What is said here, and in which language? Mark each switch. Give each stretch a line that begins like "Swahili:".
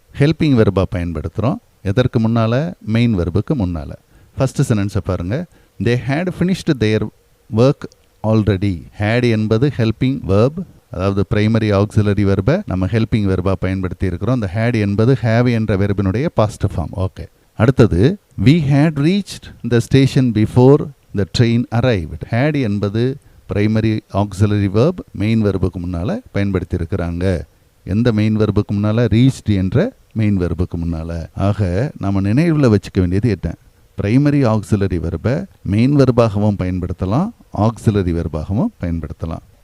Tamil: Helping வெர்பாக பயன்படுத்துகிறோம். எதற்கு முன்னால்? மெயின் வெர்புக்கு முன்னால். ஃபஸ்ட்டு சென்டென்ஸை பாருங்கள்.
English: They had finished their work already.
Tamil: Had என்பது ஹெல்பிங் வெர்ப், அதாவது பிரைமரி ஆக்சிலரி வெர்பை நம்ம ஹெல்பிங் வெர்பாக பயன்படுத்தி இருக்கிறோம். இந்த ஹேட் என்பது ஹேவ் என்ற வெர்பினுடைய பாஸ்ட் ஃபார்ம்.
English: Okay, அடுத்தது we had reached the station before the train arrived.
Tamil: had என்பது பிரைமரி ஆக்சிலரி வெர்ப், மெயின் வெர்புக்கு முன்னால் பயன்படுத்தி இருக்கிறாங்க. எந்த மெயின் வெர்புக்கு முன்னால்? reached என்ற மெயின் வெர்புக்கு முன்னால். ஆக நம்ம நினைவில் வச்சுக்க வேண்டியது என்ன? பிரைமரி ஆக்சிலரி வெர்பை மெயின் வெர்பாகவும் பயன்படுத்தலாம், ஆக்சிலரி வெர்பாகவும் பயன்படுத்தலாம்.